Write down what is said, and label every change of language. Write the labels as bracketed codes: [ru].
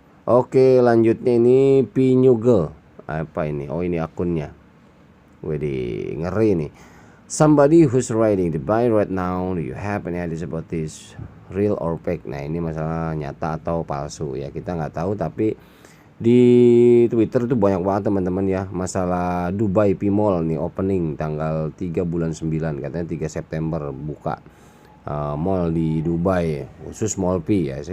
[id] Oke, lanjutnya ini Pinyugel. Apa ini? Oh, ini akunnya. Widih, ngeri nih. [en] Somebody who's riding the bike right now, do you have any ideas about this? Real or fake? [id] Nah, ini masalah nyata atau palsu ya. Kita nggak tahu, tapi di Twitter itu banyak banget teman-teman ya, masalah Dubai P Mall nih opening tanggal 3 bulan 9, katanya 3 September buka mall di Dubai, khusus Mall P ya.